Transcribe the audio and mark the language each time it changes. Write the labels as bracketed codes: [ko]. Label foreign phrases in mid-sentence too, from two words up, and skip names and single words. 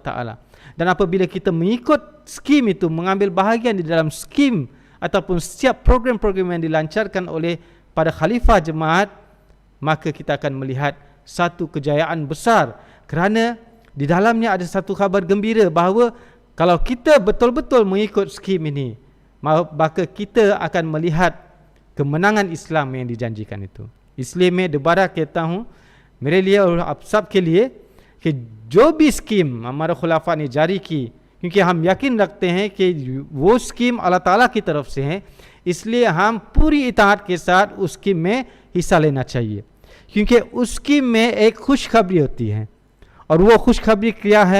[ms] Ta'ala, dan apabila kita mengikut skim itu, mengambil bahagian di dalam skim ataupun setiap program-program yang dilancarkan oleh pada khalifah jemaat, maka kita akan melihat satu kejayaan besar, kerana di dalamnya ada satu khabar gembira bahawa kalau kita betul-betul mengikut skim ini, maka kita akan melihat kemenangan Islam yang dijanjikan itu. [ur] اس لیے میں دوبارہ کہتا ہوں، میرے لیے اور آپ سب کے لیے، کہ جو بھی سکیم ہمارے خلفاء نے جاری کی، کیونکہ ہم یقین رکھتے ہیں کہ وہ سکیم اللہ تعالیٰ کی طرف سے ہے، اس لیے ہم پوری اطاعت کے ساتھ اس سکیم میں حصہ لینا چاہیے، کیونکہ اس سکیم میں ایک خوشخبری ہوتی ہے، اور وہ خوشخبری کیا ہے?